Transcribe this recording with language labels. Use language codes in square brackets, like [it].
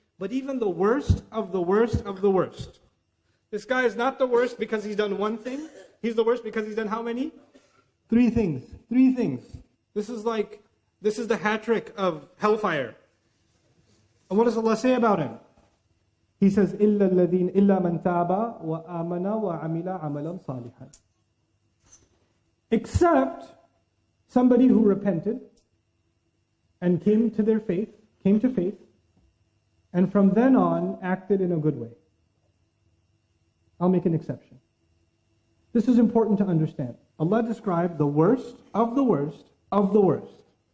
[en] But even the worst of the worst of the worst. This guy is not the worst because he's done one thing. He's the worst because he's done how many? Three things. This is the hat trick of hellfire. And what does Allah say about him? He says, [ar] إِلَّا مَنْ تَابَ وَآمَنَ وَعَمِلَ عَمَلًا صَالِحًا. [en] Except somebody who repented and came to faith, and from then on acted in a good way. I'll make an exception. This is important to understand. Allah described the worst of the worst of the worst.